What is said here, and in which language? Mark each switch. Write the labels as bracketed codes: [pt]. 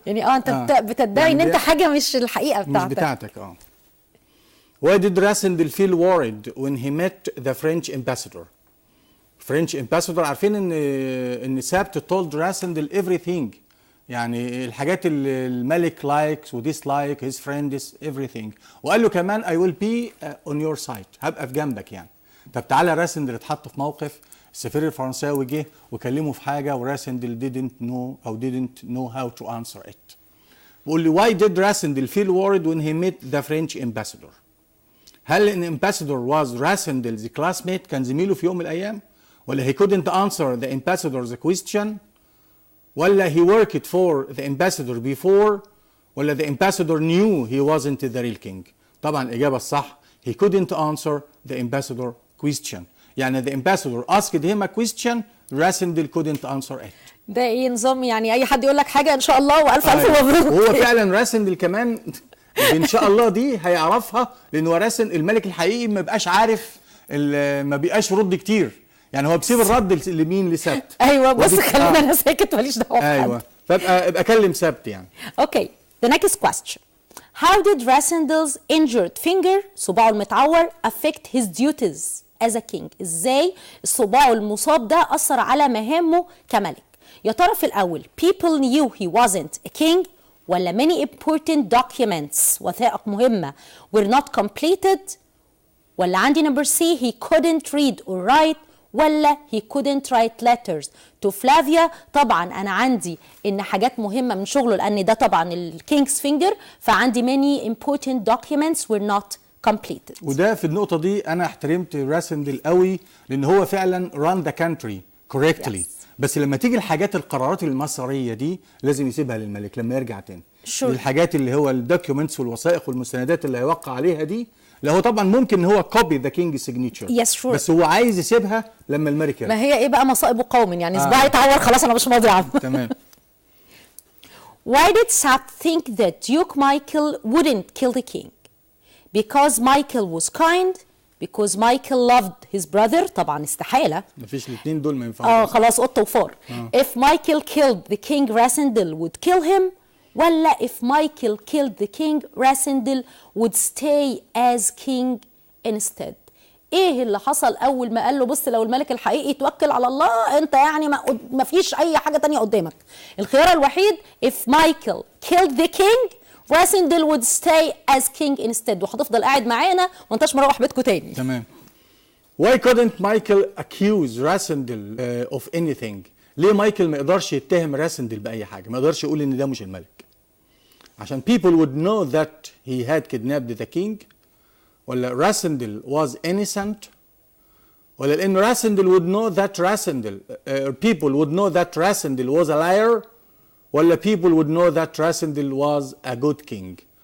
[ar] يعني انت بتدعي ان انت حاجة مش الحقيقة بتاعتك. مش بتاعتك. [en] Why did Rassendyll feel worried when he met the French ambassador? French ambassador [ar] عارفين ان [en] ch4 told Rassendyll everything، [ar] يعني الحاجات اللي الملك [en] likes و dislike his friends everything، [ar] وقال له كمان [en] I will be on your side، [ar] هبقى في جنبك يعني. طب تعالى راسندل اتحط في موقف السفير الفرنساوي جه وكلمه في حاجه وراسندل [en] didn't know how to answer it. [ar] بيقول لي [en] why did Rassendyll feel worried when he met the French ambassador؟ [ar] هل ان [en] ambassador was Rassendyll's classmate، [ar] كان زميله في يوم من الايام؟ [en] ولا he couldn't answer the ambassador's question؟ ولا he worked for the ambassador before؟ ولا the ambassador knew he wasn't the real king؟ [ar] طبعا الإجابة الصح [en] he couldn't answer the ambassador question. يعني the ambassador asked him a question, Rassendyll couldn't answer it. [ar] ده ايه نظام يعني اي حد يقول لك حاجة ان شاء الله والف الف مبروك. هو فعلا راسندل كمان ان شاء الله دي هيعرفها، لانه راسندل الملك الحقيقي ما بقاش عارف، ما بيبقاش يرد كتير، يعني هو بيسيب الرد لمين؟ ل7. ايوه بص خلينا انا ساكت ماليش دعوه بحد. ايوه فابقى كلم ch4 يعني. [en] Okay, the next question. How did Rassendyll's injured finger، [ar] صباعه المتعور، [en] affect his duties as a king؟ [ar] ازاي صباعه المصاب ده اثر على مهامه كملك؟ يا ترى في الاول [en] people knew he wasn't a king، ولا many important documents [ar] وثائق مهمه [en] were not completed، [ar] ولا عندي [en] number C he couldn't read or write، ولا he couldn't write letters to Flavia؟ [ar] طبعا انا عندي ان حاجات مهمه من شغله، لان ده طبعا الكينجز فينجر، فعندي [en] many important documents were not completed. [ar] وده في النقطه دي انا احترمت راسندل قوي، لان هو فعلا [en] run the country correctly. [ar] بس لما تيجي الحاجات القرارات المصيريه دي لازم يسيبها للملك لما يرجع تاني. الحاجات اللي هو الدوكيومنتس والوثائق والمستندات اللي هيوقع عليها دي، لا هو طبعا ممكن ان هو كوبي ذا كينج سيجنتشر، بس هو عايز يسيبها لما الملك يرجع. ما هي ايه بقى مصائب قوم، يعني صباعي اتعور خلاص انا مش ماضي عنه. تمام. [en] Why did ch4 think that Duke Michael wouldn't kill the king? Because Michael was kind, because Michael loved his brother. [ar] طبعا استحالة. مفيش الاثنين دول ما ينفعوش. خلاص قطة وفار. [en] If Michael killed the king Rasindel would kill him. ولا if Michael killed the king Rasindel would stay as king instead. [ar] ايه اللي حصل اول ما قال له بص لو الملك الحقيقي توكل على الله انت يعني ما فيش اي حاجة تانية قدامك. الخيار الوحيد [en] if Michael killed the king Rasindel would stay as king instead. [ar] وهتفضل قاعد معانا وانتش مروح بيتكم تاني. تمام. [en] Why couldn't Michael accuse Rasindel of anything؟ [ar] ليه مايكل ما يقدرش يتهم راسندل بأي حاجة؟ ما يقدرش يقول إن ده مش الملك. [en] عشان people would know that he had kidnapped the king، ولا Rassendyll was innocent، [ar] ولا لأنه راسندل [en] would know that Rassendyll people would know that Rassendyll was a liar، ولا people would know that Rassendyll was a good king.